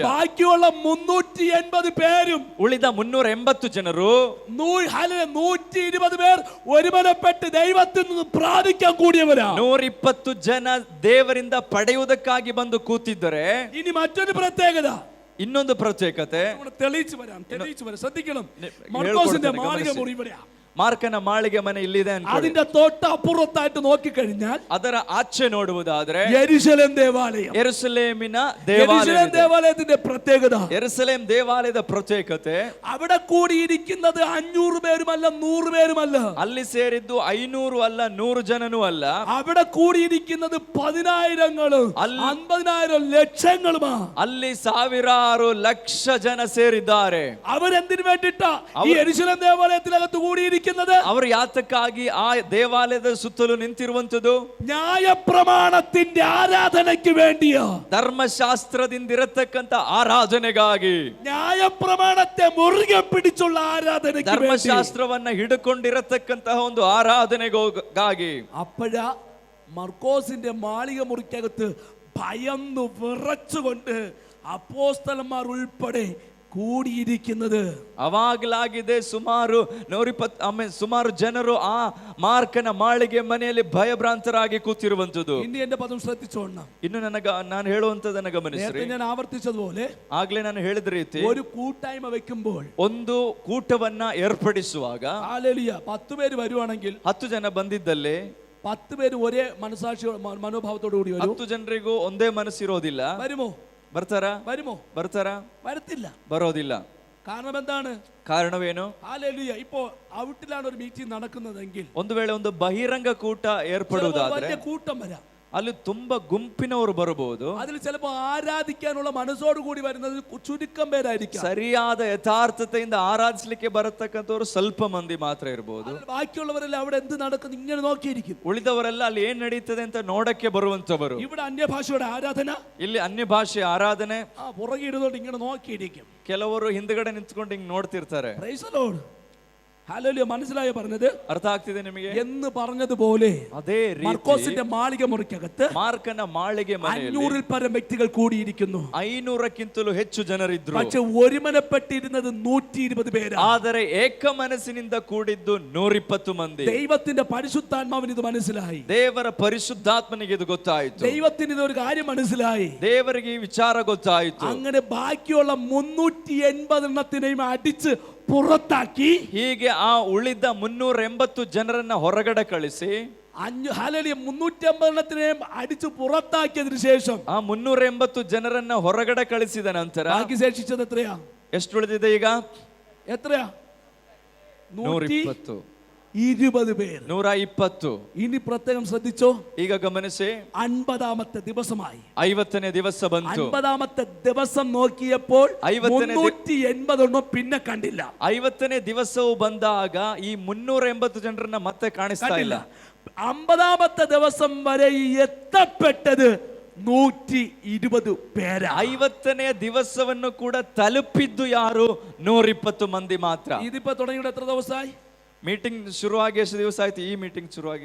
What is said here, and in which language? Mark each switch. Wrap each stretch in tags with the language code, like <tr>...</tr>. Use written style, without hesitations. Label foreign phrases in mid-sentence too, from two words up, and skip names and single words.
<ml>ബാക്കിയുള്ള 380 പേരും,</ml> <kn>ಉಳಿದ 380 ಜನರು,</kn> <ml>120 പേർ ഒരുമനപ്പെട്ട് ദൈവത്തിൽ നിന്ന് പ്രാപിക്കാൻ കൂടിയവരാ.</ml> <kn>120 ಜನ ದೇವರಿಂದ ಪಡೆಯುವುದಕ್ಕಾಗಿ ಬಂದು ಕೂತಿದ್ದರೆ,</kn> <ml>ഇനി മറ്റൊരു പ്രത്യേകത,</ml> <kn>ಇನ್ನೊಂದು ಪ್ರತ್ಯೇಕತೆ</kn> <ml>തെളിയിച്ചു വരാം. ശ്രദ്ധിക്കണം. മർക്കോസിന്റെ മാളിക മുറി ഇവിടെയാ.</ml> <kn>ಮಾರ್ಕನ ಮಾಳಿಗೆ ಮನೆ ಇಲ್ಲಿದೆ ಅನ್ಕೊಳ್ಳಿ.</kn> <ml>അതിന്റെ തൊട്ടപ്പുറത്തായിട്ട് നോക്കിക്കഴിഞ്ഞാൽ</ml> <kn>ಅದರ ಆಚೆ ನೋಡುವುದಾದ್ರೆ</kn> <ml>യെരൂശലേം ദേവാലയം.</ml> <kn>ಯೆರೂಸಲೇಮಿನ</kn> <ml>യെരൂശലേം ദേവാലയത്തിന്റെ പ്രത്യേകത,</ml> <kn>ಯೆರೂಸಲೇಮ್ ದೇವಾಲಯದ ಪ್ರತ್ಯೇಕತೆ,</kn> <ml>അവിടെ കൂടിയിരിക്കുന്നത് 500 പേരുമല്ല 100 പേരുമല്ല.</ml> <kn>ಅಲ್ಲಿ ಸೇರಿದ್ದು 500 ಅಲ್ಲ, 100 ಜನನೂ ಅಲ್ಲ.</kn> <ml>അവിടെ കൂടിയിരിക്കുന്നത് 10,000ങ്ങളും 50,000 ലക്ഷങ്ങളുമാ.</ml> <kn>ಅಲ್ಲಿ ಸಾವಿರಾರು ಲಕ್ಷ ಜನ ಸೇರಿದ್ದಾರೆ.</kn> <ml>അവരെന്തിനു വേണ്ടിട്ടാ ഈ യെരൂശലേം ദേവാലയത്തിനകത്ത് കൂടിയിരിക്കുന്നത്?</ml> <kn>ಅವರು ಯಾತಕ್ಕಾಗಿ ಆ ದೇವಾಲಯದ ಸುತ್ತಲೂ ನಿಂತಿರುವಂತದ್ದು?</kn> <ml>ന്യായപ്രമാണത്തിന്റെ ആരാധനയ്ക്ക് വേണ്ടിയോ?</ml> <kn>ಧರ್ಮಶಾಸ್ತ್ರದಿಂದ ಇರತಕ್ಕಂತ ಆರಾಧನೆಗಾಗಿ,</kn> <ml>ന്യായപ്രമാണത്തെ മുറുകെ പിടിച്ചുള്ള ആരാധനയ്ക്ക് വേണ്ടി.</ml> <kn>ಧರ್ಮಶಾಸ್ತ್ರವನ್ನ ಹಿಡ್ಕೊಂಡಿರತಕ್ಕಂತಹ ಒಂದು ಆರಾಧನೆಗಾಗಿ.</kn> <ml>അപ്പോഴാ മർക്കോസിന്റെ മാളിക മുറിക്കകത്ത് ഭയന്നു വിറച്ചുകൊണ്ട് അപ്പോസ്തലന്മാർ ഉൾപ്പെടെ ಕೂಡಿയിരിക്കുന്നത്.</ml> <kn>ಅವಾಗಲಾಗಿದೆ ಸುಮಾರು 120 ಸುಮಾರು ಜನರು ಆ ಮಾರ್ಕನ ಮಾಳಿಗೆ ಮನೆಯಲ್ಲಿ ಭಯಭ್ರಾಂತರಾಗಿ ಕೂತಿರುವಂತದ್ದು.</kn> <ml>ഇനി എന്റെ പദം ശ്രദ്ധിച്ചോണം.</ml> <kn>ಇನ್ನು ನಾನು ಹೇಳುವಂತದನ್ನ ಗಮನಿಸ್ರಿ.</kn> <ml>ഞാൻ ആവർത്തിച്ചതുപോലെ</ml> <kn>ಆಗ್ಲೇ ನಾನು ಹೇಳಿದ ರೀತಿ,</kn> <ml>ഒരു കൂട്ടായ്മ വെക്കുമ്പോൾ,</ml> <kn>ಒಂದು ಕೂಟವನ್ನ ಏರ್ಪಡಿಸುವಾಗ,</kn> <ml>ഹല്ലേലൂയ, 10 പേര് വരുവാണെങ്കിൽ</ml> <kn>10 ಜನ ಬಂದಿದ್ದಲ್ಲಿ</kn> <ml>10 പേര് ഒരേ മനസാക്ഷി മനോഭാവത്തോടു കൂടി വരും.</ml> <kn>10 ಜನರಿಗೂ ಒಂದೇ ಮನಸ್ಸಿರೋದಿಲ್ಲ.</kn> <ml>വരുമോ?</ml> <kn>ಬರ್ತಾರಾ?</kn> <ml>വരത്തില്ല.</ml> <kn>ಬರೋದಿಲ್ಲ.</kn> <ml>കാരണം എന്താണ്?</ml> <kn>ಕಾರಣವೇನು?</kn> <ml>ഹല്ലേലൂയ. ഇപ്പോ ഔട്ടിലാണ് ഒരു മീറ്റിംഗ് നടക്കുന്നതെങ്കിൽ,</ml> <kn>ಒಂದು ವೇಳೆ ಒಂದು ಬಹಿರಂಗ ಕೂಟ ಏರ್ಪಡುವುದಾದ್ರೆ</kn> <ml>വലിയ കൂട്ടം വരാം.</ml> <kn>ಅಲ್ಲಿ ತುಂಬಾ ಗುಂಪಿನವರು ಬರಬಹುದು.</kn> <ml>അതിൽ ചിലപ്പോൾ ആരാധിക്കാനുള്ള മനസ്സോട് കൂടി വരുന്നത് ചുരുക്കം പേരായിരിക്കും.</ml> <kn>ಸರಿಯಾದ ಯಥಾರ್ಥತೆಯಿಂದ ಆರಾಧಿಸಲಿಕ್ಕೆ ಬರತಕ್ಕಂಥವ್ರು ಸ್ವಲ್ಪ ಮಂದಿ ಮಾತ್ರ ಇರಬಹುದು.</kn> <ml>ബാക്കിയുള്ളവരെല്ലാം അവിടെ എന്ത് നടക്കുന്നു ഇങ്ങനെ നോക്കിയിരിക്കും.</ml> <kn>ಉಳಿದವರೆಲ್ಲ ಅಲ್ಲಿ ಏನ್ ನಡೀತದೆ ಅಂತ ನೋಡಕ್ಕೆ ಬರುವಂತವರು.</kn> <ml>ഇവിടെ അന്യഭാഷയുടെ ಆರಾಧന,</ml> <kn>ಇಲ್ಲಿ ಅನ್ಯ ಭಾಷೆ ಆರಾಧನೆ.</kn> <ml>പുറകെ ഇരുന്നോണ്ട് ഇങ്ങനെ നോക്കിയിരിക്കും.</ml> <kn>ಕೆಲವರು ಹಿಂದ್ಗಡೆ ನಿಂತ್ಕೊಂಡು ಹಿಂಗ್ ನೋಡ್ತಿರ್ತಾರೆ.</kn> <en>Praise the Lord.</en> <ml>ഹല്ലേലൂയ. മനസ്സിലായോ പറഞ്ഞത്?</ml> <kn>ಅರ್ಥ ಆಗ್ತಿದೆ ನಿಮಗೆ?</kn> <ml>എന്ന് പറഞ്ഞതുപോലെ</ml> <kn>ಅದೇ ರೀತಿ</kn> <ml>മർക്കോസിന്റെ മാളിക മുറിക്കകത്ത്</ml> <kn>ಮಾರ್ಕನ ಮಾಳಿಗೆ ಮನೆಯಲ್ಲಿ</kn> <ml>500-ൽ പരം വ്യക്തികൾ കൂടിയിരിക്കുന്നു.</ml> <kn>500ಕ್ಕಿಂತಲೂ ಹೆಚ್ಚು ಜನರಿದ್ರು.</kn> <ml>പക്ഷെ ഒരുമനപ്പെട്ടിരുന്നത് 120 പേരാണ്.</ml> <kn>ಆದರೆ ಏಕ ಮನಸ್ಸಿನಿಂದ ಕೂಡಿದ್ದು 120 ಮಂದಿ.</kn> <ml>ദൈവത്തിന്റെ പരിശുദ്ധാത്മാവിന് ഇത് മനസ്സിലായി.</ml> <kn>ದೇವರ ಪರಿಶುದ್ಧಾತ್ಮನಿಗೆ ಇದು ಗೊತ್ತಾಯಿತು.</kn> <ml>ദൈവത്തിന് ഇതൊരു കാര്യം മനസ്സിലായി.</ml> <kn>ದೇವರಿಗೆ ಈ ವಿಚಾರ ಗೊತ್ತಾಯಿತು.</kn> <ml>അങ്ങനെ ബാക്കിയുള്ള 380 എണ്ണത്തിനെയും അടിച്ച് പുറത്താക്കി,</ml> <kn>ಹೀಗೆ ಆ ಉಳಿದ 380 ಜನರನ್ನ ಹೊರಗಡೆ ಕಳಿಸಿ,</kn> <ml>350 എണ്ണത്തിനെയും അടിച്ച് പുറത്താക്കിയതിനു ശേഷം</ml> <kn>ಆ 380 ಜನರನ್ನ ಹೊರಗಡೆ ಕಳಿಸಿದ ನಂತರ</kn> <ml>ബാക്കി ശേഷിച്ചത് എത്രയാ? ಎಷ್ಟು ಉಳಿದಿದೆ ಈಗ? എത്രയാ? 120. 120 പേര്. 120. ഇനി പ്രത്യേകം ശ്രദ്ധിച്ചോ.</ml> <kn>ಈಗ ಗಮನಿಸಿ,</kn> <ml>50ാമത്തെ ദിവസമായി.</ml> <kn>50ನೇ ದಿವಸ ಬಂತು.</kn> <ml>50ാമത്തെ ദിവസം നോക്കിയപ്പോൾ 380 എണ്ണം പിന്നെ കണ്ടില്ല.</ml> <kn>50ನೇ ದಿವಸವು ಬಂದಾಗ ಈ 380 ಜನರನ್ನ ಮತ್ತೆ ಕಾಣಿಸ್ತಾ ಇಲ್ಲ.</kn> <ml>50ാമത്തെ ദിവസം വരെ എത്തപ്പെട്ടത് 120 പേരാ.</ml> <kn>50ನೇ ದಿವಸವನ್ನು ಕೂಡ ತಲುಪಿದ್ದು ಯಾರು? 120 ಮಂದಿ ಮಾತ್ರ.</kn> <ml>ഇതിപ്പോ തുടങ്ങിയിട്ട് എത്ര ദിവസമായി?</ml> <kn>ಮೀಟಿಂಗ್ ಶುರುವಾಗಿ ಎಷ್ಟು ದಿವಸ ಆಯ್ತು? ಈ ಮೀಟಿಂಗ್ ಶುರುವಾಗಿ</kn>